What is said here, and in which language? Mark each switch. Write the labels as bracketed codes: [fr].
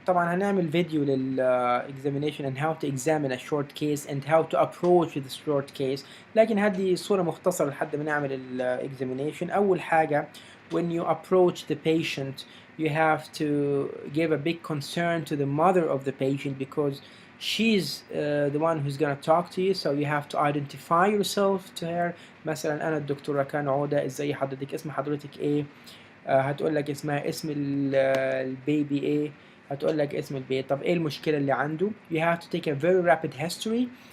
[ar] طبعا هنعمل فيديو [en] examination and how to examine a short case and how to approach the short case، [ar] لكن هذه صورة مختصرة لحد ما نعمل examination. [en] أول حاجة when you approach the patient you have to give a big concern to the mother of the patient because she's the one who's gonna talk to you, so you have to identify yourself to her. [ar] مثلا انا الدكتورة كان عودة، ازاي حضرتك، اسم حضرتك ايه؟ هتقول لك اسمها، اسم البيبي ايه؟ هتقول لك اسم البيبي. طب ايه المشكلة اللي عنده؟ [en] You have to take a very rapid history.